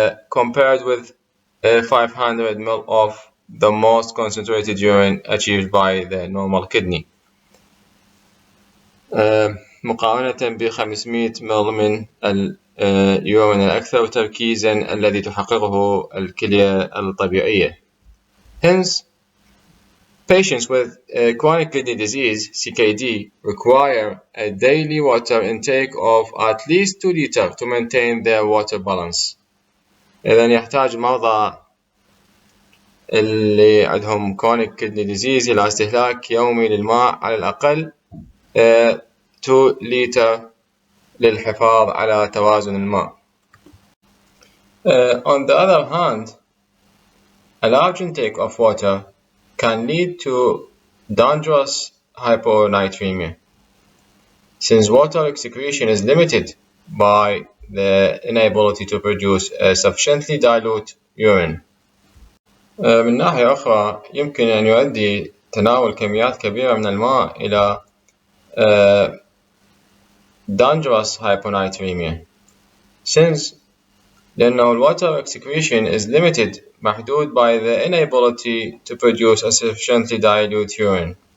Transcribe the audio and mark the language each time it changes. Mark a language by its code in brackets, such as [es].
[en] compared with 500 ml of the most concentrated urine achieved by the normal kidney [ar] مقارنة ب 500 ml من اليورين الأكثر تركيزا الذي تحققه الكلية الطبيعية. [en] Hence, patients with chronic kidney disease (CKD) require a daily water intake of at least 2 liters to maintain their water balance. [ar] إذن يحتاج مرضى اللي عندهم [en] chronic kidney disease [ar] إلى استهلاك يومي للماء على الأقل 2 لتر للحفاظ على توازن الماء. [en] On the other hand, a large intake of water can lead to dangerous hyponatremia, since water excretion is limited by the inability to produce a sufficiently dilute urine. [ar] من ناحية أخرى يمكن أن يؤدي تناول كميات كبيرة من الماء إلى [en] dangerous hyponatremia, since [ar] لأنه [en] water excretion is limited [ar] محدود [en] by the inability to produce a sufficiently dilute urine.